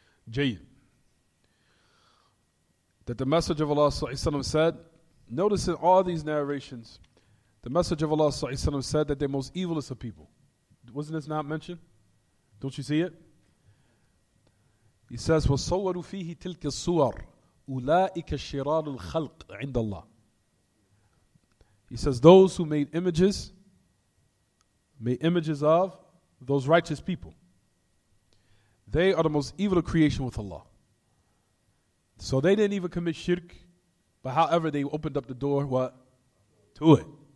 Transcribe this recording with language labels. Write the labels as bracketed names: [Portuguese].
[Arabic] Jayyid. [English] That the Messenger of Allah said, notice in all these narrations, the Messenger of Allah said that they're most evilest of people. Wasn't this not mentioned? Don't you see it? He says, [Arabic] وَصَوَّرُوا فِيهِ تِلْكَ الصُّوَرِ أُولَٰئِكَ شِرَارُ الْخَلْقِ عِنْدَ اللَّهِ. [English] He says, those who made images of those righteous people. They are the most evil of creation with Allah. So they didn't even commit shirk, but however they opened up the door, what? To it.